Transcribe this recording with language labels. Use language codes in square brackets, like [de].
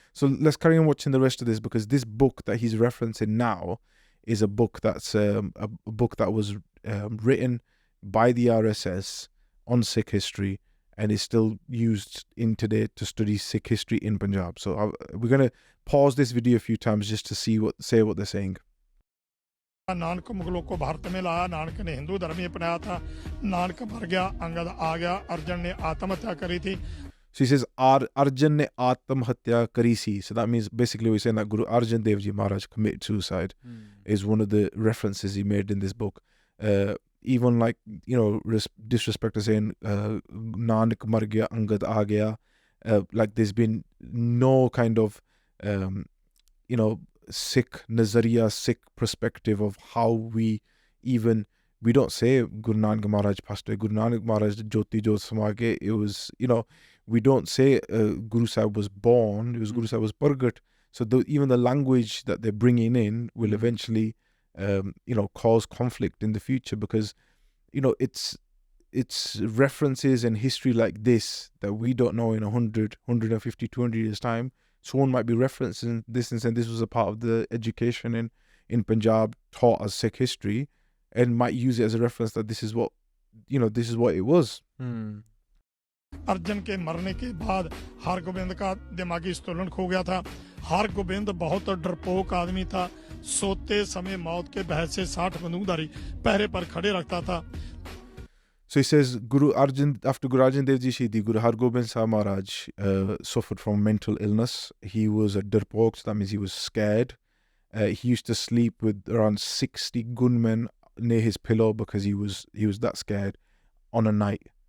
[en] So let's carry on watching the rest of this, because this book that he's referencing now is a book that's a book that was written by the RSS on Sikh history, and is still used in today to study Sikh history in Punjab. So we're going to pause this video a few times just to see what they're saying. [hi] Nanak मुगलों को भारत में लाया, नानक ने हिंदू धर्म ही अपनाया था, नानक मर गया, अंगद आ गया, अर्जुन ने आत्महत्या करी थी. [en] So he says, [pa] Arjan ne Atmhatya kari si. [en] So that means basically we're saying that Guru Arjan Dev Ji Maharaj committed suicide is one of the references he made in this book. Even like, disrespect to saying [hi] Nanak mar gaya, Angad aa gaya. [en] Like there's been no kind of, Sikh nazariya, Sikh perspective of how we don't say Guru Nanak Maharaj passed away. Guru Nanak Maharaj Jyoti Jyot Samage. It was, we don't say Guru Sahib was born. It was Guru Sahib was Pargat. So even the language that they're bringing in will eventually, cause conflict in the future, because, it's references and history like this that we don't know in 100, 150, 200 years time. Someone might be referencing this and saying this was a part of the education in Punjab taught as Sikh history, and might use it as a reference that this is what it was. [hi] Arjun के मरने के बाद हरगोबिंद का दिमागी संतुलन खो गया था. हरगोबिंद बहुत डरपोक आदमी था. सोते समय मौत के भय से 60 बंदूकधारी पहरे पर खड़े रखता था. [en] So he says, after Guru Arjan Dev Ji Shahidi, Guru Hargobind Sahib Maharaj suffered from mental illness. He was a darpok, so that means he was scared. He used to sleep with around 60 gunmen near his pillow because he was that scared on a night.